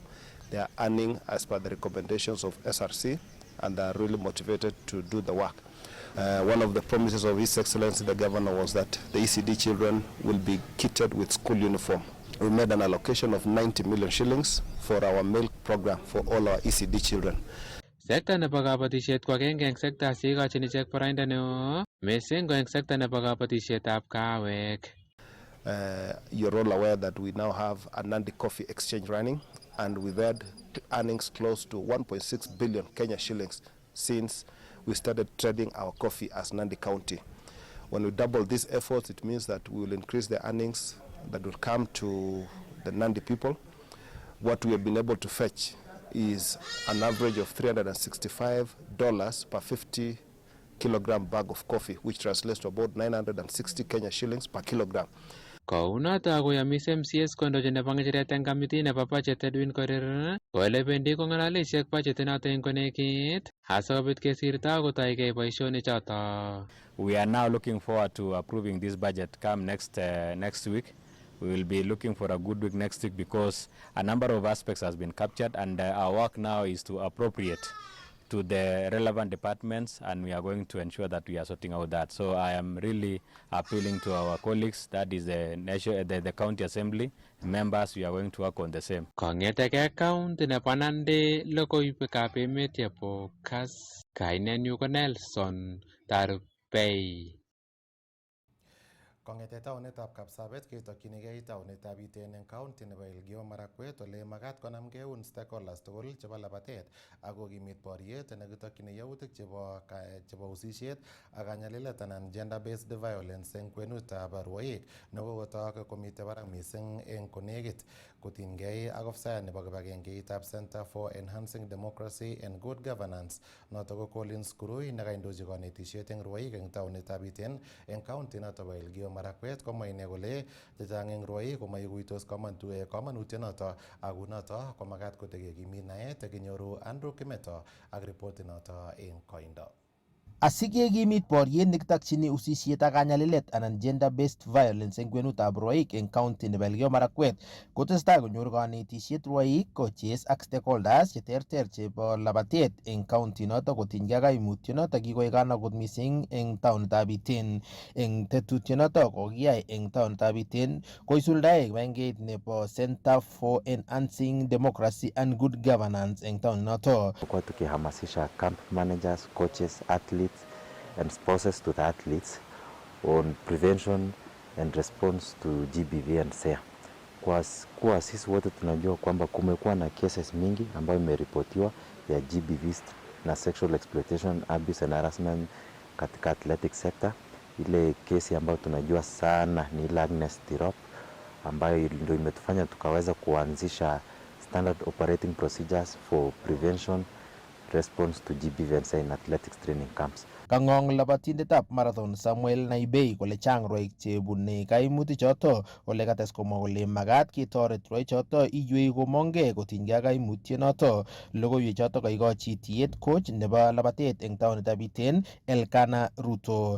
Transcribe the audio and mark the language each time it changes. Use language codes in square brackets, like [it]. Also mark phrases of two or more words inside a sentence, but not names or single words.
[en] They are earning as per the recommendations of SRC, and they are really motivated to do the work. One of the promises of His Excellency the Governor was that the ECD children will be kitted with school uniform. We made an allocation of 90 million shillings for our meal program for all our ECD children. [kln] Sekta nebo kabatishet ko agenge eng sekta sikochin ichek boroindo neo mising ko eng sekta nebo kabatishetab kawek. [en] You're all aware that we now have a Nandi Coffee Exchange running, and we've had earnings close to 1.6 billion Kenya shillings since we started trading our coffee as Nandi County. When we double these efforts, it means that we will increase the earnings that will come to the Nandi people. What we have been able to fetch is an average of $365 per 50 kilogram bag of coffee, which translates to about 960 Kenya shillings per kilogram. [kln] Kounoto koyamis MCS kondochi nebo ng'echeret eng kamiti nebo budget Edwin Korir kole bendi kong'alali ichek budget noto eng konekit asikobit kesirto kotoigei boisionichoto. [en] We are now looking forward to approving this budget come next week. We will be looking for a good week next week because a number of aspects has been captured, and our work now is to appropriate to the relevant departments, and we are going to ensure that we are sorting out that. So I am really appealing to our colleagues, that is the county assembly members, we are going to work on the same. [kln] Kong'eteke county nebo Nandi logoiwekab emet chebo kas kainenyu ko Nelson Tarubei. Kong'ete taunetab Kapsabet ketokyinigei taunetab iten eng county nebo Elgeyo Marakwet ole makat konamgei eun stakeholders tugul chebo labatet ak kokimit boriet nekitokyini yautik chebo usisiet ak kanyalilet anan [en] gender based violence [kln] eng kwenutab rwoik nekokotok komite barak mising eng konekit kotinygei ak ofisayat nebo kibagengeitab Center for Enhancing Democracy and Good Governance noto ko Collins Kurui nekaindochi konetisiet eng rwoik eng taunetab iten eng county noto bo Elgeyo Marakwet komwa ine kole chechang eng rwoik komaikuitos kamanutionoto ako noto komakat kotekekimit naet kinyoru Andrew Kimeto ak ripoti noto eng koindo. Asikekimit boriet nekitokchini usisiet ak kanyalilet anan [en] gender based violence [kln] eng kwenutab rwoik eng county nebo Elgeyo Marakwet kotestai konyoru kanetisiet rwoik, coaches ak stakeholders cheterter chebo labatet eng county noto kotinygei kaimutionoto kikoek kanakut mising eng taonitab Iten. Eng tetutionoto kokiyai eng taonitab Iten koisuldae kibagengeit nebo Center for Enhancing Democracy and Good Governance eng taoninoto. [sw] Kwa tukihamasisha [en] camp managers, coaches, athletes and spouses to the athletes on prevention and response to GBV and SEA. [sw] Kwa sisi wote tunajua kwamba kumekuwa na cases mingi ambayo imeripotiwa ya GBV na [en] sexual exploitation, abuse and harassment [sw] katika [en] athletic sector. [sw] Ile kesi ambayo tunajua sana ni ile Agnes Tirop ambayo ndio imetufanya tukaweza kuanzisha [en] standard operating procedures for prevention response to GBV and SEA in athletics training camps. [kln] Kang'ong labatindetab marathon Samuel Naibei kole chang rwoik chebune kaimutichoto ole kates komwa kole makat ketoret rwoichoto iywei komongei kotinygei ak kaimutionoto. Logoiwechoto kaikochi tiet coach nebo labatet eng taonitab Iten Elkana Ruto.